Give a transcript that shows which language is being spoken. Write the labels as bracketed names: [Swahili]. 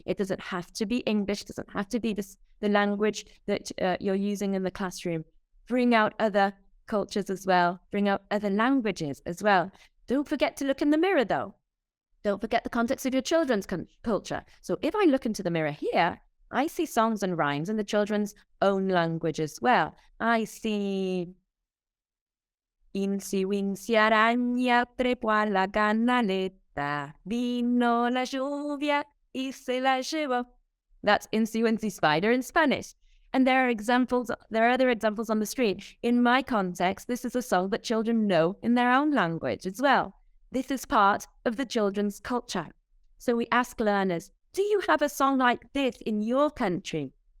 [English] It doesn't have to be English, doesn't have to be the language that you're using in the classroom. Bring out other cultures as well. Bring out other languages as well. Don't forget to look in the mirror, though. Don't forget the context of your children's culture. So if I look into the mirror here, I see songs and rhymes in the children's own language as well. I see [Spanish] Insi winsi araña trepó a la canaleta, vino la lluvia y se la llevó. [English] That's Insi winsi spider in Spanish. And there are other examples on the screen. In my context, this is a song that children know in their own language as well. This is part of the children's culture. So we ask learners, do you have a song like this in your country?